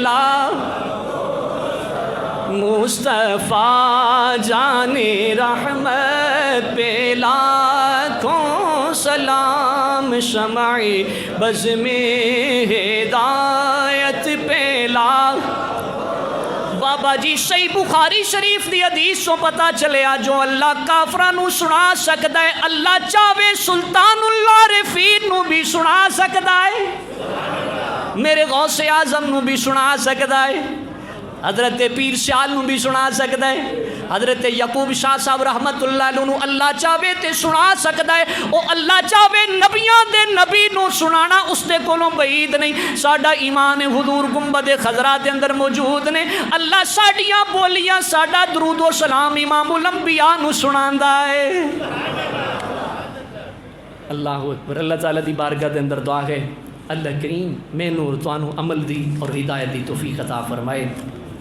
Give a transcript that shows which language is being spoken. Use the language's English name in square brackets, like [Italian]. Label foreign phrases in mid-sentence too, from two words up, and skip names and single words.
[Urdu] مصطفیٰ جان رحمت پہ لاکھوں سلام، شمع بزم ہدایت پہ [Punjabi] بابا جی صحیح بخاری شریف دی حدیث تو پتہ چلیا جو اللہ کافراں نو سنا سکدا ہے، اللہ چاہے سلطان اللہ رفیع نو بھی سنا سکدا ہے، میرے غوث اعظم نو بھی سنا سکدا ہے، حضرت پیر سیال نو بھی سنا سکدا ہے، حضرت یعقوب شاہ صاحب [Arabic] رحمت اللہ علیہ [Punjabi] نو اللہ چاہے تے سنا سکدا ہے، او اللہ چاہے نبیاں دے نبی نو سنانا اس دے کولوں بعید نہیں۔ ساڈا ایمان حضور گنبد خضرا دے اندر موجود نے، اللہ ساڈیاں بولیاں ساڈا درود و سلام امام الانبیاء نو سناندا ہے۔ [Arabic] اللہ اکبر، [Punjabi] اللہ تعالیٰ دی بارگاہ دے اندر دعا ہے اللہ کریم میں نور توانو عمل دی اور ہدایت دی توفیق عطا فرمائے۔